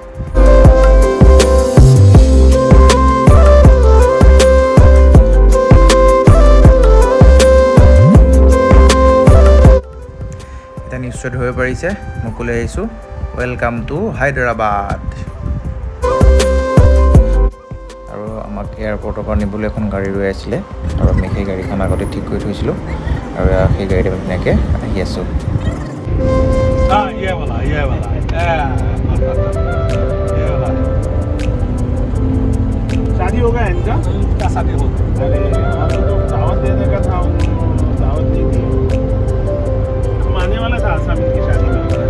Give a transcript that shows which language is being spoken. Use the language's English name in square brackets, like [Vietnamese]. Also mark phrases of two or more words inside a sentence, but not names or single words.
[Assamese] এতিয়া নিশ্চয় ধৰিব পাৰিছে মই ক'লৈ আহিছোঁ। [English] Welcome to Hyderabad. [Assamese] আৰু আমাক এয়াৰপৰ্টৰ পৰা নিবলৈ এখন গাড়ী ৰৈ আছিলে আৰু আমি সেই গাড়ীখন আগতে ঠিক কৰি থৈছিলোঁ আৰু সেই গাড়ীত আমি ধুনীয়াকৈ আহি আছোঁ। [Hindi] शादी होगा इनका? क्या शादी हो? अरे हमको तो दावत देने का था, दावत नहीं दी। हम आने वाला था आसामी की शादी में।